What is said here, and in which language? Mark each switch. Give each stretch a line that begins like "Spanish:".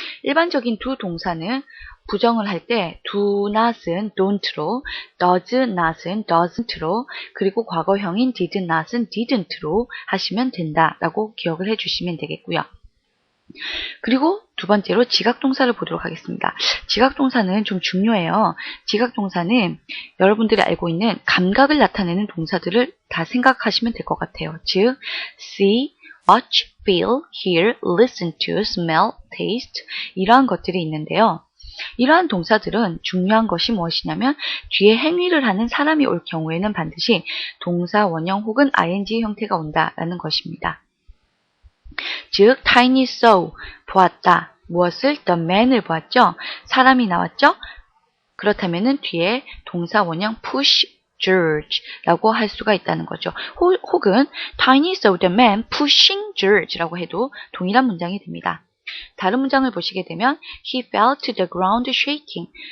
Korean: 일반적인 do 동사는 부정을 할 때 do not은 don't로, does not은 doesn't로, 그리고 과거형인 did not은 didn't로 하시면 된다라고 기억을 해주시면 되겠고요. 그리고 두 번째로 지각동사를 보도록 하겠습니다. 지각동사는 좀 중요해요. 지각동사는 여러분들이 알고 있는 감각을 나타내는 동사들을 다 생각하시면 될 것 같아요. 즉, see, watch, feel, hear, listen to, smell, taste 이러한 것들이 있는데요. 이러한 동사들은 중요한 것이 무엇이냐면 뒤에 행위를 하는 사람이 올 경우에는 반드시 동사 원형 혹은 ing 형태가 온다라는 것입니다. 즉,
English: Tiny saw,
Korean: 보았다. 무엇을? The man을 보았죠? 사람이 나왔죠? 그렇다면은 뒤에 동사 원형
English: push George
Korean: 라고 할 수가 있다는 거죠. 혹은
English: Tiny saw the man pushing George
Korean: 라고 해도 동일한 문장이 됩니다. 다른 문장을 보시게 되면
English: he fell to the ground shaking.